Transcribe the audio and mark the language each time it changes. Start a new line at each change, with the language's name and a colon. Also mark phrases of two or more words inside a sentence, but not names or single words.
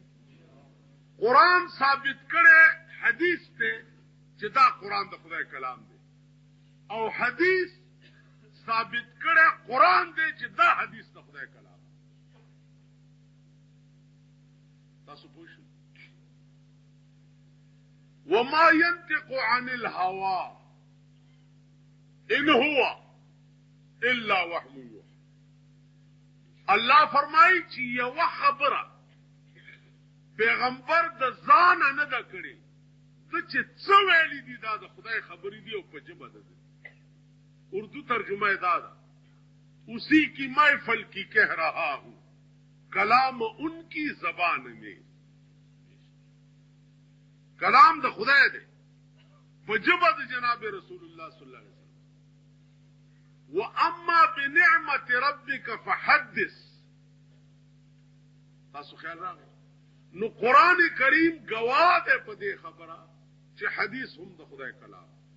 Pashto: قرآن ثابت کړي حدیث ته چې دا قرآن د خدای کلام دی او حدیث ثابت کړي قرآن دی چې دا حدیث د خدای کلام. تاسو پوه شئ؟
Arabic: وما ينطق عن الهوى ان هو الا وحي يوحى.
Pashto: الله فرمایي چې یو خبره پیغمبر د ځان نه دا کړی د چې څه ویلي دي دا د خدای خبرې دي او په ژبه ده. اردو ترجمه دا ده
Urdu: اسی کی محفل کی کہہ رہا ہوں کلام ان کی زبان میں.
Pashto: کلام د خدای دی په ژبه د جناب رسول الله
Arabic: صلی الله علیه وسلم. واما بنعمت ربک فحدث.
Pashto: تاسو خیال راغی نو قرآن کریم گواه دی په دې خبره چې حدیث هم د خدای کلام.